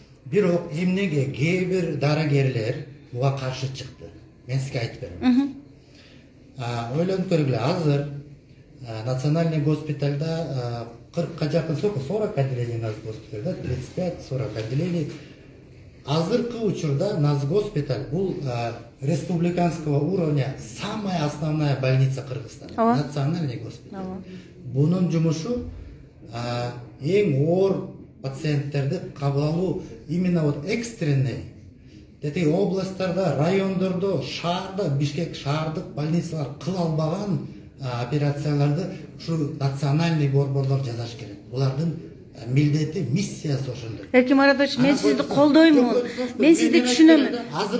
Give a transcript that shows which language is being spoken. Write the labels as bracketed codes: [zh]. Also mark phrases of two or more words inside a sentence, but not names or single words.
[ky] Бирок эмнеге кээ бир дарыгерлер буга каршы чыкты? Мен сизге айтып берем. Ойлонуп көргүлө, азыр национальный госпитальда 40-ка жакын 40 отделений госпитальда, 35-40 отделений. Азыркы учурда госпиталь бул [ru] республиканского уровня самая основная больница Кыргызстана. Национальный госпиталь. [ky] Бунун жумушу эң оор пациенттерди кабыл алуу [ru] именно вот экстренный. [ky] Дети областтарда, райондордо, шаарда, Бишкек шаардык больницалар кыла албаган операцияларды ушу национальный борборлор жасаш керек. Булардын милдети, миссиясы ошондой. Эркин Маратович, мен сизди колдоймун. Мен сизди түшүнөм.